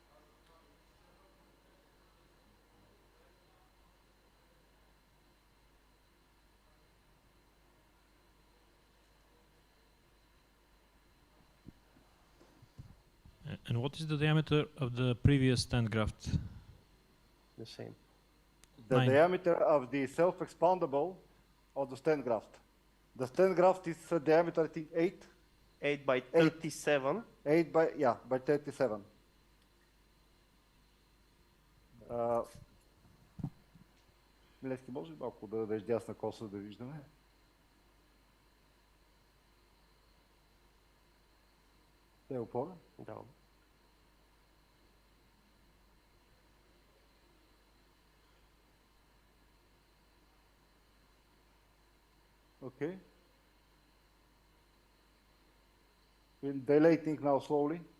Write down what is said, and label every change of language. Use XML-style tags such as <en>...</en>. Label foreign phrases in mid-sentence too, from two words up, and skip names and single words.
<en>And what is the diameter of the previous stent graft? The same. The 9. diameter of the self-expandable of the stent graft. The stent graft is diameter, I think, 8. 8 by 37. 8 by, yeah, by 37.</en> <bg>Милевски, може ли малко да дадеш дясна коса да виждаме? Те опора? Да.</bg> <en>Okay. We're dilating now slowly.</en>